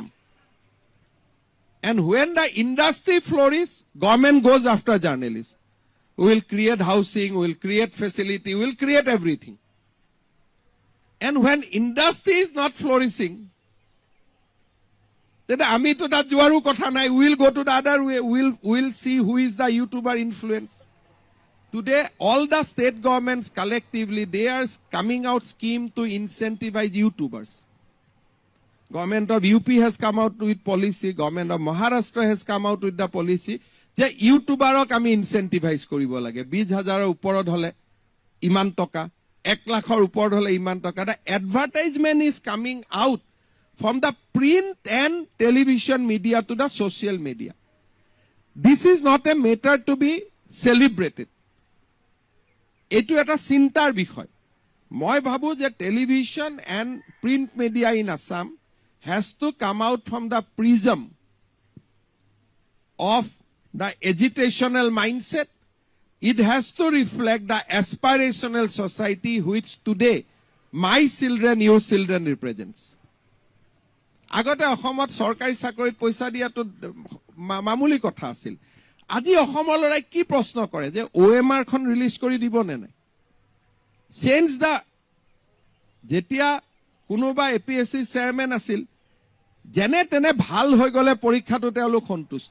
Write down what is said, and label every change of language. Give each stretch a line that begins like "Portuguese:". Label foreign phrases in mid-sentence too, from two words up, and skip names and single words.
English: And when the industry flourishes, government goes after journalists. We will create housing, we will create facility, we will create everything. And when industry is not flourishing, then
Assamese: আমি তো that জুৱাৰু কথা নাই,
English: we will go to the other way. We'll see who is the YouTuber influence. Today, all the state governments collectively, they are coming out scheme to incentivize YouTubers. Government of UP has come out with policy. Government of Maharashtra has come out with the policy.
Assamese: যে YouTuberক আমি incentivize কৰিব লাগে। 20,000 ওপৰত হলে ইমান টকা, 1 লাখৰ ওপৰত হলে ইমান টকা.
English: The advertisement is coming out from the print and television media to the social media. This is not a matter to be celebrated.
Assamese: এইটো এটা চিন্তাৰ বিষয়. মই ভাবোঁ যে
English: television and print media in Assam has to come out from the prism of the agitational mindset. It has to reflect the aspirational society which today my children, your children represents.
Assamese: আগতে অসমত সরকারি চাকরিত পয়সা দিয়াটো মামুলি কথা আছিল। আজি অসমৰ লৰাই কি প্ৰশ্ন কৰে যে OMR খন ৰিলিজ কৰি দিব নে নাই? চেঞ্জ দা যেতিয়া কোনোবা APSC চেয়াৰমেন আছিল, যেনে তেনে ভাল হৈ গলে পৰীক্ষাটো তেওঁলোক সন্তুষ্ট।